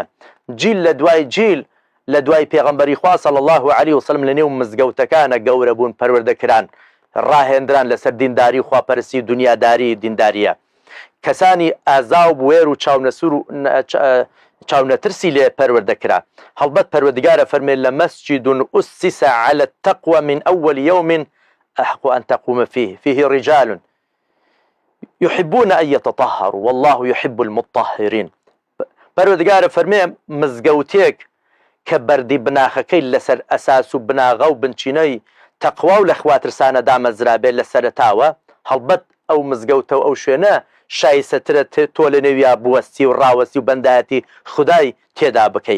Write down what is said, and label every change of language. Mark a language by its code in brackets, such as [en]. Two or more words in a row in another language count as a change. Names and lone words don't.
[ckb] جیل لە دوای جیل لە دوای پێغەمبەری خوا [ar] صلی الله عليه وسلم [ckb] لە نێو مزگەوتەکانە گەورە بوون، پەروەردەکران، ڕاهێنران لەسەر دینداری و خواپەرستی و دنیاداری دینداریە. کەسانی ئازا و بوێر و چاونەسوور و چاونەترسی لێ پەروەردەکرا. هەڵبەت پەروەردگارە فەرمێ [ar] لمسجد أسس على التقوى من أول يوم أحق أن تقوم فيه رجال يحبون أن يتطهروا والله يحب المطهرين. [ckb] پەروەردگارە فەرمێ مزگەوتێک کە بەردی بناخەکەی لەسەر ئەساس و بناغە و بنچینەی تەقوا و لە خواترسانە دامەزرابێت لە سەرەتاوە، هەڵبەت ئەو مزگەوتە و ئەو شوێنە شایسترە تۆ لە نێویا بوەستی و ڕاوەستی و بەندایەتی خودای تێدا بکەی.